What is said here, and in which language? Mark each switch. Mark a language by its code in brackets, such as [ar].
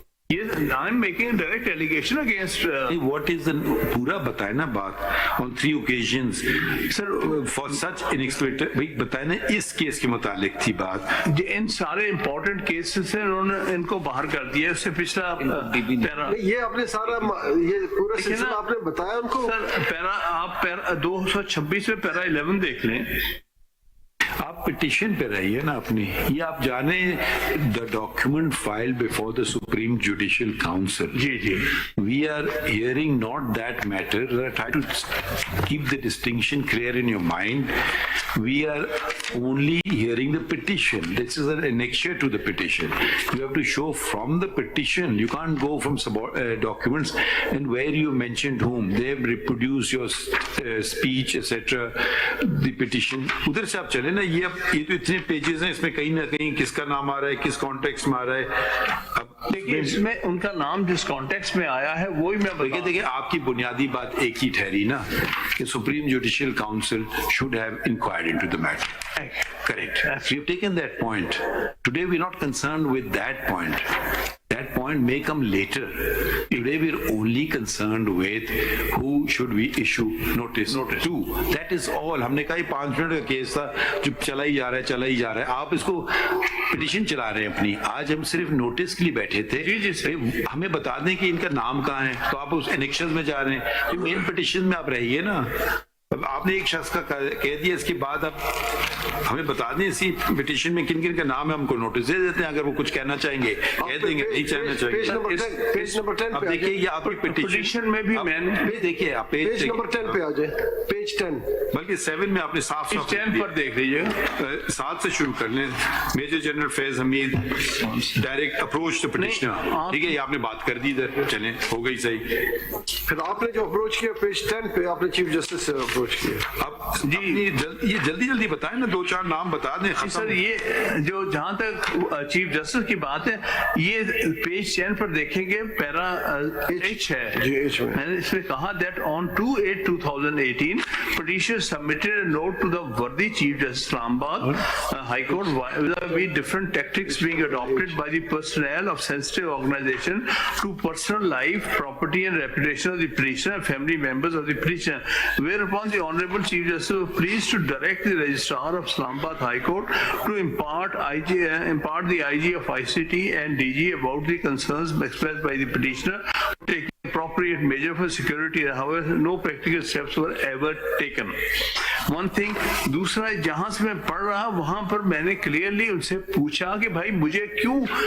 [en] Yes, I'm making a direct allegation against. What is the [ur] پورا بتائے نا بات [en] on 3 occasions. Sir, for such inexplicable, [ur] بھائی بتائے نا اس کیس کے متعلق تھی بات. ان سارے امپورٹنٹ کیسز سے انہوں نے ان کو باہر کر دیا. اس سے پچھلا پیرا یہ آپ نے سارا یہ پورا سلسلہ آپ نے بتایا ان کو. سر پیرا آپ 226 میں پیرا 11 دیکھ لیں. آپ پٹیشن پہ رہیے نا اپنی. یہ آپ جانیں [en] The document file before the Supreme Judicial Council. [ur] جی جی [en] We are hearing not that matter. Try to keep the distinction clear in your mind. We are only hearing the petition. This is an annexure to the petition. You have to show from the petition. You can't go from documents and where you mentioned whom. They have reproduced your speech, etc. The petition. [ur] ادھر سے آپ چلے نا. یہ تو اتنے pages ہیں, اس میں کہیں نہ کہیں کس کا نام آ رہا ہے, کس کانٹیکس میں آ رہا ہے. دیکھیے اس میں ان کا نام جس کانٹیکس میں آیا ہے وہی میں دیکھیے آپ کی بنیادی بات ایک ہی ٹھہری نا کہ supreme judicial council [en] should have inquired into the matter. Correct. We have taken that point. Today we are not concerned with that point. That point may come later. Today we are only concerned with who should we issue notice to. That is all. [ur] ہم نے کہا 5 minute کا case تھا جو چلا ہی جا رہا ہے. آپ اس کو پٹیشن چلا رہے ہیں اپنی. آج ہم صرف نوٹس کے لیے بیٹھے تھے. ہمیں بتا دیں کہ ان کا نام کہاں ہے, تو آپ اس انیکشن میں جا رہے ہیں. مین پٹیشن میں آپ رہیے نا. اب آپ نے ایک شخص کا کہہ دیا, اس کے بعد اب ہمیں بتا دیں اسی پٹیشن میں کن کن کا نام ہے, ہم کو نوٹس دے دیتے ہیں. اگر وہ کچھ کہنا چاہیں گے کہہ دیں گے, نہیں کہنا چاہیں گے. پیج نمبر 10 اب دیکھیے یہ آپ کی پٹیشن میں بھی میں نے دیکھیے آپ پیج نمبر 10 پہ آ جائیں. پیج 10 بلکہ 7 میں آپ نے صاف 10 پر دیکھ لیجیے. 7 سے شروع کر لیں. Major general Faiz Hamid direct approach to petitioner. ٹھیک ہے, یہ آپ نے بات کر دی ادھر, چلیں ہو گئی صحیح. پھر آپ نے جو اپروچ کیا پیج 10 پہ, آپ نے چیف جسٹس سے اپروچ کیا. اب جی یہ جلدی بتائیں نا, 2-4 نام بتا دیں. سر یہ جو جہاں تک چیف جسٹس کی بات ہے, یہ پیج 10 پر دیکھیں گے پیرا ایچ ہے. میں نے اس میں کہا [en] that on 2/8/2018 petitioner submitted a note to the worthy Chief Justice Islamabad High Court with different tactics being adopted by the personnel of sensitive organization to personal life, property and reputation of the petitioner and family members of the petitioner, whereupon the Honorable Chief Justice was pleased to direct the Registrar of Islamabad High Court to impart the IG of ICT and DG about the concerns expressed by the petitioner, taking appropriate measure for security. However, no practical steps were ever taken. One thing. [ur] دوسرا جہاں سے میں پڑھ رہا وہاں پر میں نے clearly ان سے پوچھا کہ بھائی مجھے کیوں